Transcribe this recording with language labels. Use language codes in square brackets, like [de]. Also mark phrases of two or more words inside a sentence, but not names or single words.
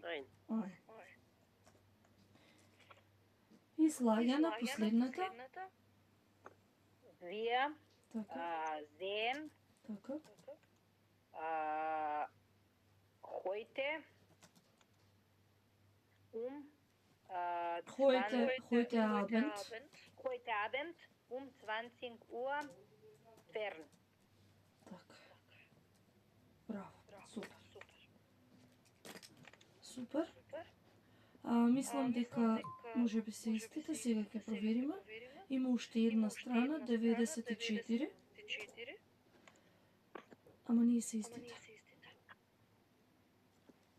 [mk] Ай. И Слагена, последната. [de] Wir [mk] Така, [de] sehen [mk] така. [de] heute Heute Abend. heute Abend 20 Uhr fern. [mk] Така. Браво, супер. Супер. Мислам дека може би се истите, сега ќе провериме. Има уште една страна, 94. Ама не се истите.